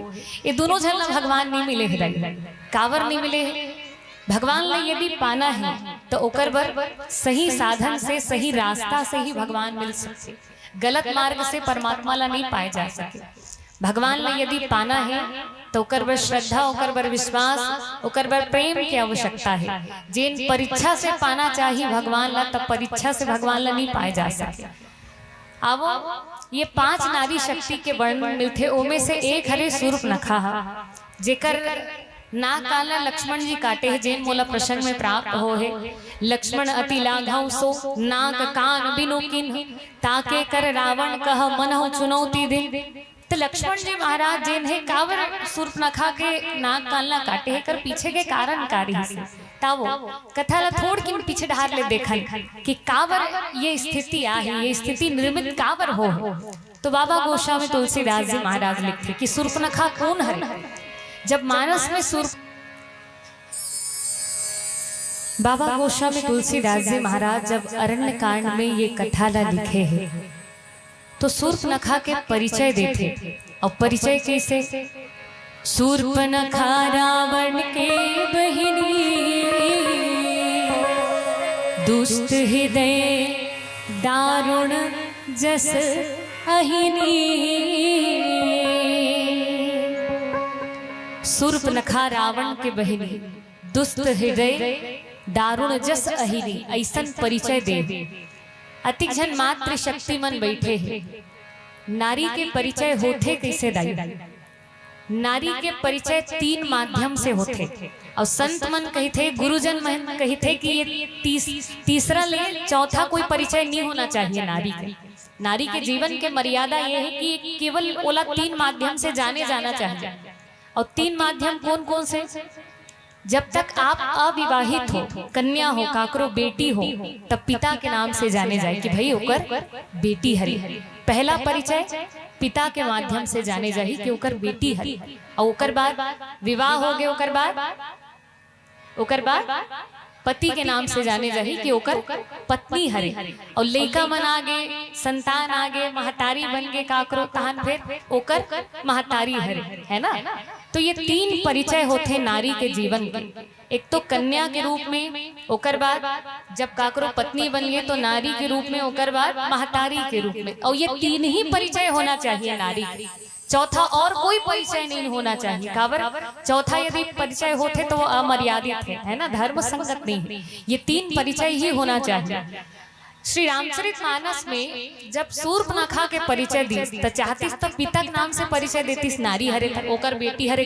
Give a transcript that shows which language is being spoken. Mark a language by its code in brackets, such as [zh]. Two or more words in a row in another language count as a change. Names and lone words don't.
[hne] ये दोनों जन ला भगवान नहीं मिले है। कावर नहीं मिले है। भगवान ला यदि पाना है तो ओकर बर सही साधन से, सही रास्ता से ही भगवान मिल सकते। गलत मार्ग से परमात्मा ला नहीं पाए जा सके। भगवान ला यदि पाना है तो ओकर बर श्रद्धा, ओकर बर विश्वास, ओकर बर प्रेम की आवश्यकता है। जिन परीक्षा से पाना चाहिए भगवान ला, तब परीक्षा से भगवान ला नहीं पाए जा सके। अब ये 5 नारी शक्ति के वर्णन मिलते, ओमे से एक हरे सूर्पनखा जेकर नाक काला लक्ष्मण जी काटे है। जैन मोला प्रसंग में प्राप्त हो है। [awa] लक्ष्मण अति लाघव सो नाक कान बिनु किन्ह, ताके कर रावण कह मनहु चुनौती दे। [hne] तो लक्ष्मण जी महाराज जैन है कावर सूर्पनखा के नाक कान काटे है कर पीछे के कारण कारी से तावो कथा ला थोड़ की पीछे ढार ले देखा कि कावर ये स्थिति आ है, ये स्थिति निर्मित कावर हो। तो बाबा गोस्वामी तुलसीदास जी महाराज लिखते कि सूर्पनखा कौन है। जब मानस में बाबा गोस्वामी तुलसीदास जी महाराज जब अरण्य कांड में ये कथा ला लिखे है तो सूर्पनखा के परिचय देते। और परिचय कैसे? [awa] सूर्पनखा रावण के बहिनी, दुष्ट हृदय दारुण जस अहिनी। सूर्पनखा रावण के बहिनी, दुष्ट हृदय दारुण जस अहिनी, [hne] ऐसन परिचय दे। अतिक जन मात्र शक्ति मन बैठे है। नारी के परिचय होते कैसे दाई? नारी के परिचय 3 माध्यम से होते। और संत मन कहते, गुरुजन मन कहते कि ये तीसरा ले चौथा कोई परिचय नहीं होना चाहिए नारी के। नारी के जीवन के मर्यादा ये है कि केवल ओला 3 माध्यम से जाने जाना चाहिए। और 3 माध्यम कौन कौन से? जब तक आप अविवाहित हो, कन्या हो, काकरो बेटी हो, तब पिता के नाम से जाने जाए कि भाई ओकर बेटी हरी। पहला परिचय पिता के माध्यम से जाने जाही कि ओकर बेटी हरी। और ओकर बाद विवाह हो गए, ओकर बाद पति के नाम से जाने जाही कि ओकर पत्नी हरे। और लइका मन आगे, संतान आगे, महतारी बन गए काकरो, तहन फिर ओकर महतारी हरे, है ना। तो ये तीन परिचय होते नारी के जीवन के। एक तो कन्या के रूप में, ओकर बाद जब काकरो पत्नी बन गए तो नारी के रूप में, ओकर बाद महतारी के रूप में। और ये तीन ही परिचय होना चाहिए नारी। चौथा और कोई परिचय नहीं होना चाहिए। काबर चौथा यदि परिचय होते तो वो अमर्यादित है ना, धर्म संगत नहीं है। ये तीन परिचय ही होना चाहिए। श्री रामचरितमानस में जब शूर्पणखा के परिचय दी तो चाहतीस तो पिता के नाम से परिचय देतीस नारी हरे, ओकर बेटी हरेगा।